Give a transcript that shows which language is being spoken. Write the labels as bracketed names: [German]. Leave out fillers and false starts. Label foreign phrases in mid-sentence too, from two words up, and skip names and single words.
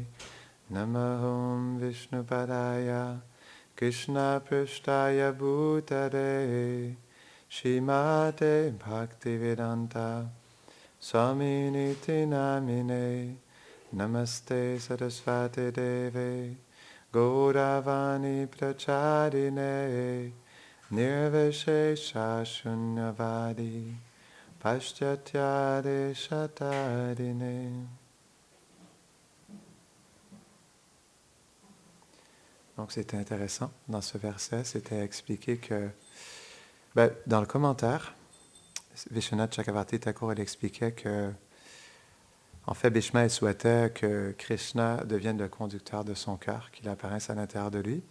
[Sanskrit] Namaham Vishnupadaya, Krishna Prasthaya Bhutare, Shrimate Bhaktivedanta, Swaminiti Namine. Namaste Saraswati Deve Gauravani Pracharine Nirvishesha Shunyavadi Paschatya Shatarine. [French] Donc c'était intéressant dans ce verset, c'était expliqué que dans le commentaire, Vishwanath Chakravarti Thakur il expliquait que en fait, Bhishma souhaitait que Krishna devienne le conducteur de son cœur, qu'il apparaisse à l'intérieur de lui.